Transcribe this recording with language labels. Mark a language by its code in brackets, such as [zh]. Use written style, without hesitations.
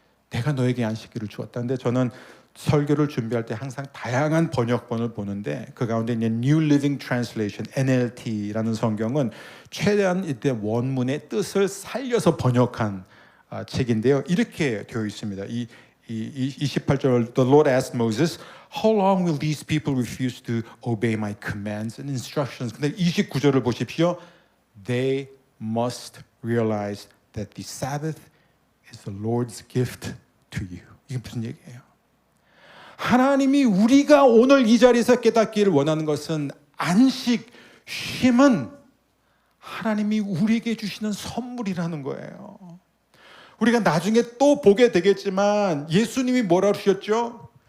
[ko] 내가 너에게 안식일을 주었다. 근데 저는 설교를 준비할 때 항상 다양한 번역본을 보는데 그 가운데 있는 New Living Translation, NLT라는 성경은 최대한 이때 원문의 뜻을 살려서 번역한 책인데요. 이렇게 되어 있습니다. 이 28절 [en] The Lord asked Moses, How long will these people refuse to obey my commands and instructions? [ko] 근데 29절을 보십시오. [en] They must realize that the Sabbath is the Lord's gift to you. [ko] 이게 무슨 얘기예요? 하나님이 우리가 오늘 이 자리에서 깨닫기를 원하는 것은 안식, 쉼은 하나님이 우리에게 주시는 선물이라는 거예요. 우리가 나중에 또 보게 되겠지만 예수님이 뭐라고 하셨죠?